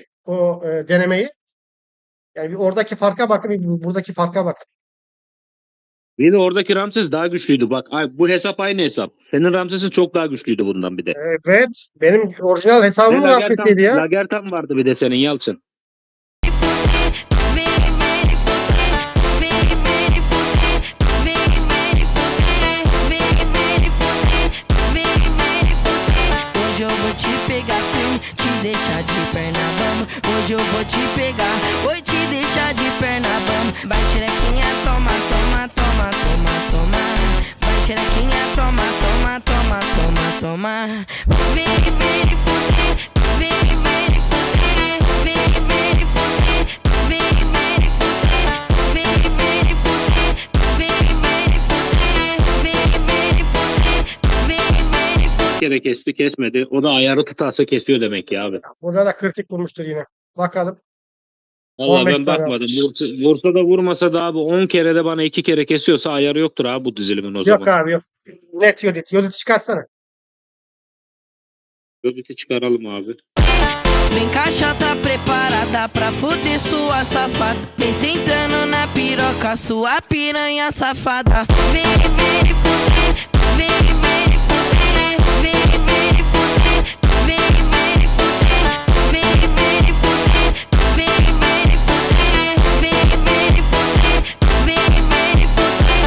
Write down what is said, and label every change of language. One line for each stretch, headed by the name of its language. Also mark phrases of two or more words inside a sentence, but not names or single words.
Turkish: O denemeyi. Yani bir oradaki farka bakın. Bir buradaki farka bakın. Bir de oradaki Ramses daha güçlüydü. Bak bu hesap aynı hesap. Senin Ramses'in çok daha güçlüydü bundan bir de. Evet. Benim orijinal hesabımın Ramses'iydi ya. Lagertan vardı bir de senin Yalçın.
Portuguese: Hoje eu vou te pegar, sim, te deixar de perna bamba. Hoje eu vou te pegar, vou te deixar de perna bamba. Vai xerequinha, toma, toma, toma, toma, toma. Vai xerequinha, toma, toma, toma, toma, toma. Vem, vem fuder, vem, vem fuder, vem, vem fuder, vem, vem fuder, vem, vem fuder, vem, vem fuder, vem, vem fuder, vem, vem fuder.
Turkish: Bir kere kesti kesmedi. O da ayarı tutarsa kesiyor demek ya abi. Burada da kritik bulmuştur yine. Bakalım. Vallahi 15 ben tane bakmadım. atmış. Vursa da vurmasa da abi 10 kere de bana 2 kere kesiyorsa ayarı yoktur abi bu dizilimin o Yok zaman. abi yok. Net Yodit. Yodit'i çıkartsana. Yodit'i çıkaralım abi.
Portuguese: Vem cá, tá preparada pra fuder sua safada. Vem sentando na piroca, sua piranha safada. Vem, vem fuder, vem, vem fuder, vem, vem fuder, vem, vem fuder, vem, vem fuder, vem, vem fuder, vem, vem fuder, vem, vem fuder.